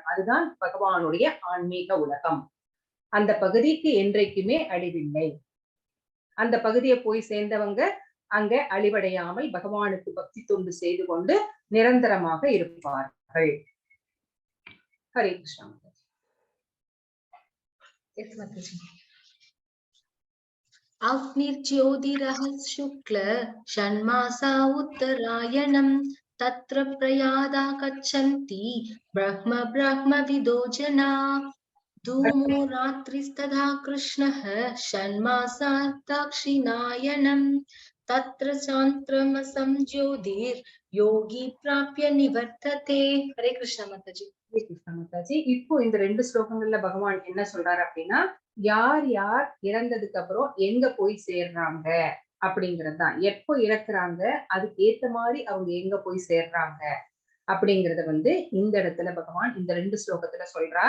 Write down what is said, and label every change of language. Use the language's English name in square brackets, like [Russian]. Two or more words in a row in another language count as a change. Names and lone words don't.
[Tamil] அதுதான் பகவானுடைய ஆன்மீக உலகம். அந்த பகுதிக்கு என்றைக்குமே அழிவில்லை. அந்த பகுதியை போய் சேர்ந்தவங்க அங்க அழிவடையாமல் பகவானுக்கு பக்தி தொண்டு செய்து கொண்டு நிரந்தரமாக இருப்பார்கள். ஹரே கிருஷ்ணா. [Sanskrit] अग्निर्ज्योतिरः शुक्ल षण्मासा उत्तरायणम् तत्र प्रयादा गच्छन्ति ब्रह्मविदो जना धूमो रात्रिस्तथा कृष्णः षण्मासा दक्षिणायनम् तत्र चान्द्रमसं ज्योतिर्योगी प्राप्य निवर्तते. [Hindi] हरे कृष्ण माताजी. [Tamil] ஹரே கிருஷ்ணா மாதாஜி. இப்போ இந்த 2 ஸ்லோகங்கள்ல பகவான் என்ன சொல்றாரு அப்படின்னா, யார் யார் இறந்ததுக்கு அப்புறம் எங்க போய் சேர்றாங்க அப்படிங்கறதுதான். எப்போ இறக்குறாங்க, அதுக்கு ஏத்த மாதிரி அவங்க எங்க போய் சேர்றாங்க அப்படிங்கறத இந்த இடத்துல பகவான் இந்த 2 ஸ்லோகத்துல சொல்றார்.